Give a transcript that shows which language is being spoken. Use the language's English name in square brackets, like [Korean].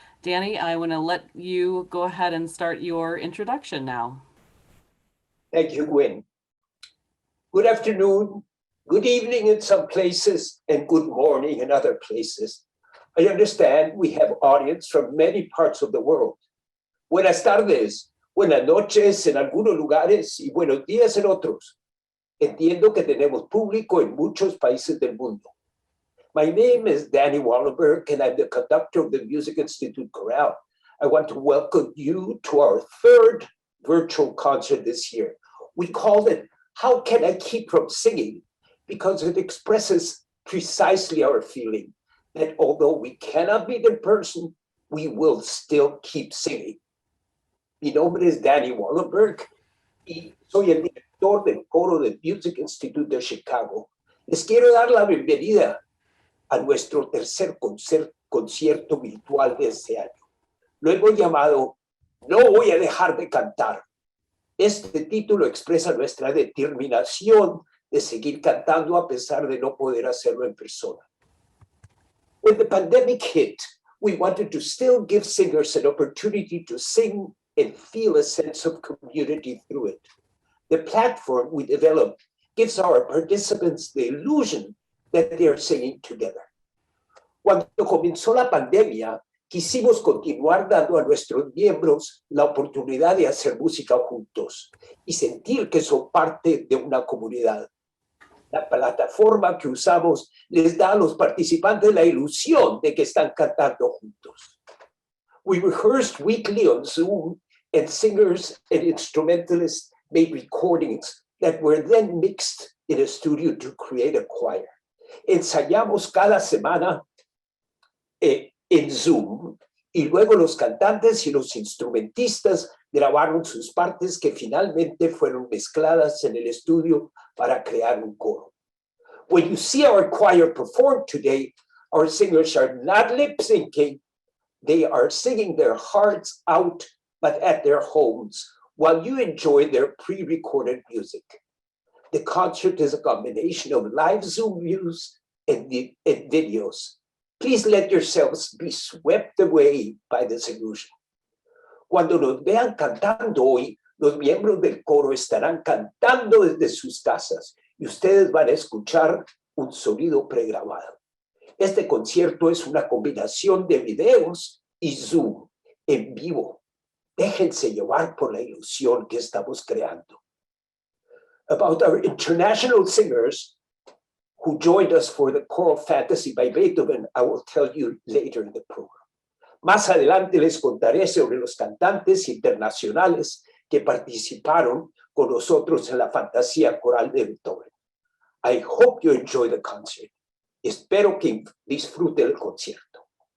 [English] Danny, I want to let you go ahead and start your introduction now. Thank you, Gwen. Good afternoon, good evening in some places, and good morning in other places. I understand we have audience from many parts of the world. [Spanish] Buenas tardes, buenas noches en algunos lugares y buenos días en otros. Entiendo que tenemos público en muchos países del mundo. [English] My name is Daniel Wallenberg, and I'm the conductor of the Music Institute Chorale. I want to welcome you to our third virtual concert this year. We called it, How Can I Keep From Singing? Because it expresses precisely our feeling that although we cannot meet in person, we will still keep singing. [Spanish] Mi nombre es Daniel Wallenberg y soy el director del Coro del Music Institute de Chicago. Les quiero dar la bienvenida a nuestro tercer concierto virtual de este año. Lo hemos llamado No voy a dejar de cantar. Este título expresa nuestra determinación de seguir cantando a pesar de no poder hacerlo en persona. [English] When the pandemic hit, we wanted to still give singers an opportunity to sing and feel a sense of community through it. The platform we developed gives our participants the illusion that they are singing together. [Spanish] Cuando comenzó la pandemia, quisimos continuar dando a nuestros miembros la oportunidad de hacer música juntos y sentir que son parte de una comunidad. La plataforma que usamos les da a los participantes la ilusión de que están cantando juntos. [English] We rehearsed weekly on Zoom, and singers and instrumentalists made recordings that were then mixed in a studio to create a choir. [Spanish] Ensayamos cada semana en Zoom, y luego los cantantes y los instrumentistas grabaron sus partes que finalmente fueron mezcladas en el estudio para crear un coro. [English] When you see our choir perform today, our singers are not lip syncing, they are singing their hearts out, but at their homes, while you enjoy their pre-recorded music. The concert is a combination of live Zoom views and videos. Please let yourselves be swept away by this illusion. [Spanish] Cuando nos vean cantando hoy, los miembros del coro estarán cantando desde sus casas y ustedes van a escuchar un sonido pregrabado. Este concierto es una combinación de videos y Zoom en vivo. Déjense llevar por la ilusión que estamos creando. [English] About our international singers who joined us for the Choral Fantasy by Beethoven, I will tell you later in the program. [Spanish] Más adelante les contaré sobre los cantantes internacionales que participaron con nosotros en la fantasía coral de Beethoven. [English] I hope you enjoy the concert. [Spanish] Espero que disfrute el concierto.